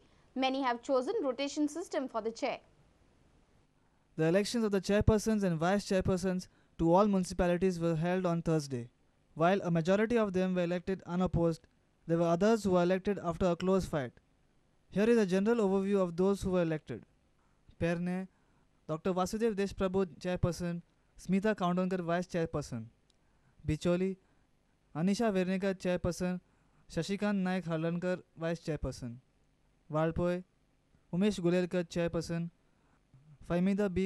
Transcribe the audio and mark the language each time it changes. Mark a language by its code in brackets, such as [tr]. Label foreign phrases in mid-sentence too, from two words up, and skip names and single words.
[en] Many have chosen rotation system for the chair. The elections of the chairpersons and vice chairpersons to all municipalities were held on Thursday. While a majority of them were elected unopposed, there were others who were elected after a close fight. Here is a general overview of those who were elected. Perne, Dr. Vasudev Deshprabhu chairperson, Smita Kaundankar vice chairperson. Bicholi, Anisha Vernekar chairperson, Shashikant Naik Harlankar vice chairperson. Valpoy, Umesh Gulelkar chairperson, Fahmida B.